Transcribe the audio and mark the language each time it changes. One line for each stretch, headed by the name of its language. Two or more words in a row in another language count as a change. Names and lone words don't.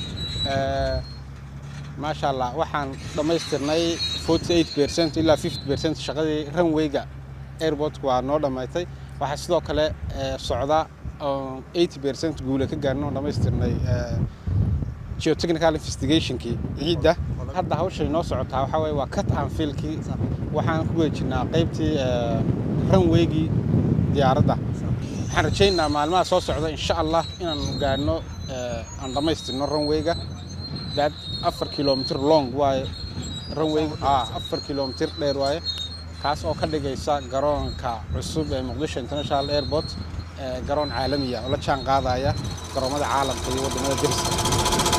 Arabic: ما شاء الله
Somali: waxaan dhamaystirnay 48% ilaa 50% shaqadii runway-ga airportka waa noo dhamaatay waxa sidoo kale socda 80% guul ka gaarno dhamaystirnay
English: geotechnical investigation-kii
Somali: ciidda hadda hawsha inoo socotaa waxa weeye waa
English: cut and fill-
Somali: kii waxaan ku wajinaa qaybtii runway-gii diyaaradda waxaan rajaynayaa maalmaha soo socda
Arabic: إن شاء الله
Somali: inaan gaarno aan dhamaystirno runway-ga
English: that 4 kilometer long
Somali: waaye runway 4 kilometer dheer waaye kaas oo ka dhigaysa garoonka cusub ee Muqdisho International Airport garoon caalami ah oo la jaan qaadaya garoomada caalamka iyo wadamada dariska